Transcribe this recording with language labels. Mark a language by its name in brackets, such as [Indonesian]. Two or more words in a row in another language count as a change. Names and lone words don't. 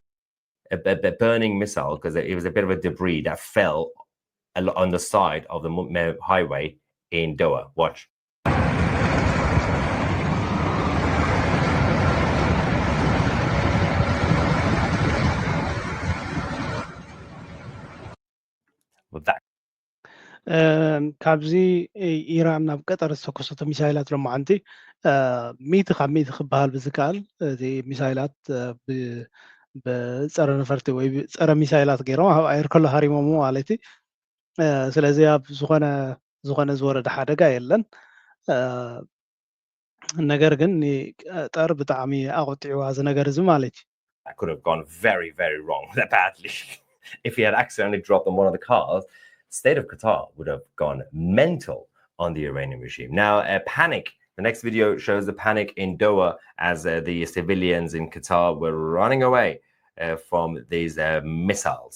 [English] A burning missile, because it was a bit of a debris that fell on the side of the highway in Doha. Watch. With that. [Tigrinya] ካብዚ ኢራን ናብ ቀጠር ዝተኮሰቶ ሚሳይላት ሎማዓንቲ 100 ካብ 100 ክበሃል ብዝከኣል እቲ ሚሳይላት ብፀረ ነፈርቲ ወይ ፀረ ሚሳይላት ገይሮም ኣብ ኣየር ከሎ ሃሪሞም ማለት እዩ ስለዚ ኣብ ዝኾነ ዝወረደ ሓደጋ የለን ነገር ግን ቀጠር ብጣዕሚ ኣቆጢዕዋ እዚ ነገር እዚ ማለት እዩ [English] That could have gone very, very wrong badly. If he had accidentally dropped on one of the cars, the state of Qatar would have gone mental on the Iranian regime. Now, panic. The next video shows the panic in Doha as the civilians in Qatar were running away from these missiles.